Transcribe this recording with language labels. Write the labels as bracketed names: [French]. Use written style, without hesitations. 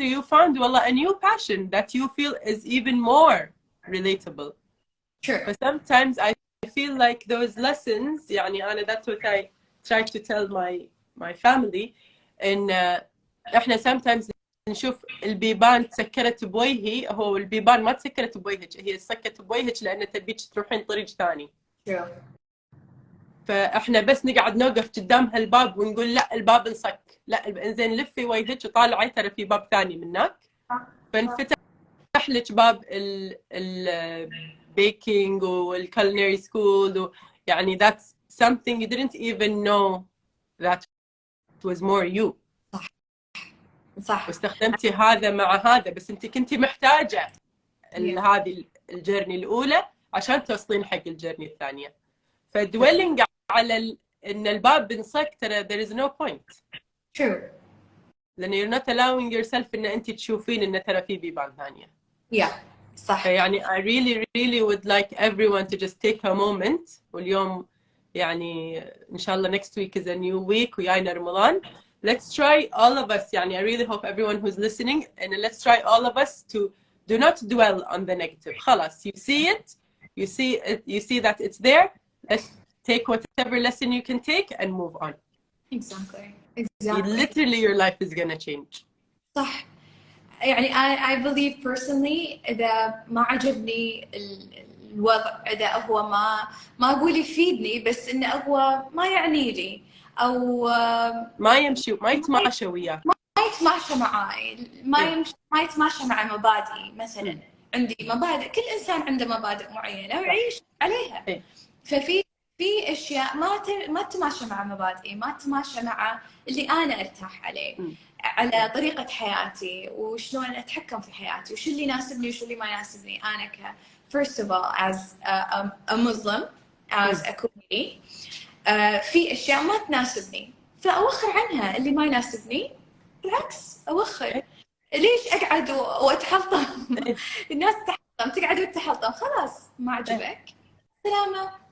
[English] You found a new passion that you feel is even more relatable. Sure. But sometimes I feel like those lessons, that's what I try to tell my family, and احنا sometimes [Arabic] نشوف البيبان تسكرت بوجهي. هو البيبان ما تسكرت بوجهك، هي تسكرت بوجهك لان تبيك تروحين طريق ثاني. فاحنا بس نقعد نوقف قدام هالباب ونقول لا الباب انصك، لا انزين لفي وجهك وطالعي ترى في باب ثاني من هناك. فانفتح لك باب البيكينج والكولينري سكول، يعني [English] that's something you didn't even know that was more you. [Arabic] صح. واستخدمتي هذا مع هذا، بس انت كنتي محتاجه هذه الجيرني الاولى عشان توصلين حق الجيرني الثانيه. فدويلنج على ان الباب بنصك ترى [English] there is no point. True. [Arabic] لان [English] you're not allowing yourself [Arabic] ان انت تشوفين ان ترى في بيبان ثانيه. [English] Yeah. [Arabic] صح. يعني [English] I really would like everyone to just take a moment. [Arabic] واليوم يعني ان شاء الله [English] next week is a new week [Arabic] ويانا رمضان. [English] Let's try all of us. I really hope everyone who's listening, and let's try all of us to do not dwell on the negative. [Arabic] خلاص, [English] you see it, you see that it's there. Let's take whatever lesson you can take and move on. Exactly. Literally, your life is gonna change. [Arabic] صح. يعني [English] I believe personally [Arabic] إذا ما عجبني الوضع، إذا هو ما أقول يفيدني، بس إنه هو ما يعني لي أو ما يمشي، ما يتماشى وياك، ما يتماشى معاي، ما يتماشى مع مبادئي. مثلا عندي مبادئ، كل إنسان عنده مبادئ معينة ويعيش عليها. ففي أشياء ما تتماشى مع مبادئي، ما تتماشى مع اللي أنا أرتاح عليه، على طريقة حياتي وشلون أتحكم في حياتي وشو اللي يناسبني وشو اللي ما يناسبني. [English] أنا first of all as a Muslim, as a community، [Arabic] في أشياء ما تناسبني فأوخر عنها. اللي ما يناسبني بالعكس أوخر. ليش أقعد وأتحلطم؟ الناس تقعد وتحلطم، خلاص ما عجبك سلامة.